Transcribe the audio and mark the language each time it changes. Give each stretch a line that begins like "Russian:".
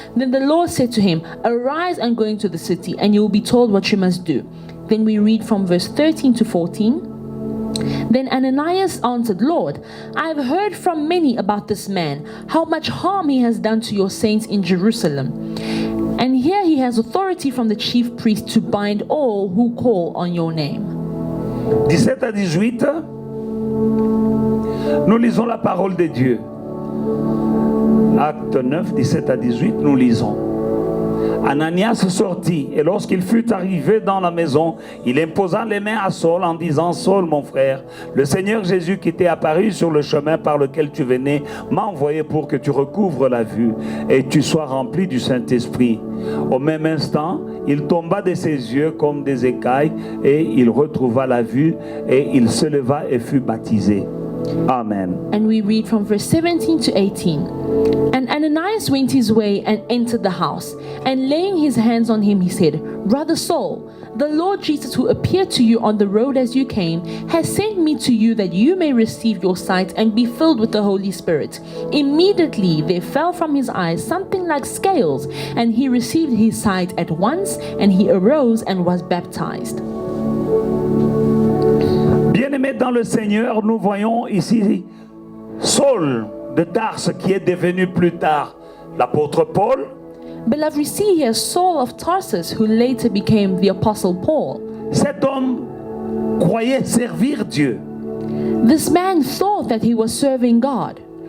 English: Then the Lord said to him, Arise and go into the city, and you will be told what you must do. Then we read from verse 13 to 14. Then Ananias answered, Lord, I have heard from many about this man, how much harm he has done to your saints in Jerusalem. And here he has authority from the chief priest to bind all who call on your name.
French: 17 à 18, nous lisons la parole de Dieu. Acte 9, 17 à 18, nous lisons. Ananias sortit, et lorsqu'il fut arrivé dans la maison, il imposa les mains à Saul en disant, Saul, mon frère, le Seigneur Jésus qui t'est apparu sur le chemin par lequel tu venais, m'a envoyé pour que tu recouvres la vue et tu sois rempli du Saint-Esprit. Au même instant, il tomba de ses yeux comme des écailles et il retrouva la vue et il se leva et fut baptisé. Amen.
English: And we read from verse 17 to 18. And Ananias went his way and entered the house. And laying his hands on him, he said, Brother Saul, the Lord Jesus who appeared to you on the road as you came, has sent me to you that you may receive your sight and be filled with the Holy Spirit. Immediately there fell from his eyes something like scales, and he received his sight at once, and he arose and was baptized.
French: Bien-aimés dans le Seigneur, nous voyons ici Saul de Tarse qui est devenu plus tard l'apôtre Paul.
English: Beloved, we see here Saul of Tarsus, who later became the Apostle Paul.
French: Cet homme croyait servir Dieu
English: This man thought that he was serving God